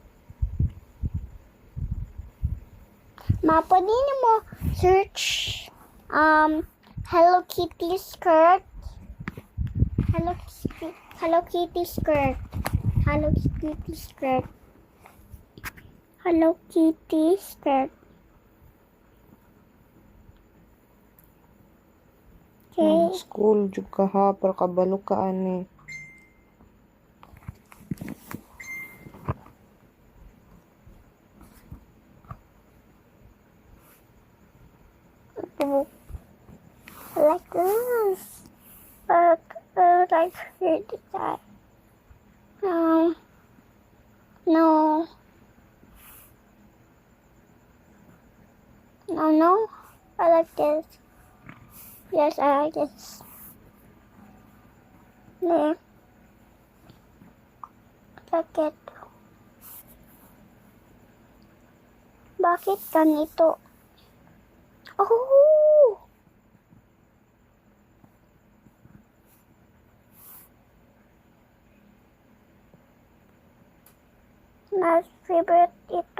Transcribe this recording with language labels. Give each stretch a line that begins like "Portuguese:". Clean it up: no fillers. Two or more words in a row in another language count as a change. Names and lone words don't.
Filipino: Pwede mo
English: search Hello Kitty skirt. Hello Kitty skirt. Hello Kitty skirt. Hello Kitty skirt. Okay.
Cebuano: School jud ka ha, para kabalo ka ani.
English: Like this. Like here design. No. No. No. I like this. Yes, I like this. There. Like it.
Filipino: Bakit ganito? Oh! Mas favorite ito.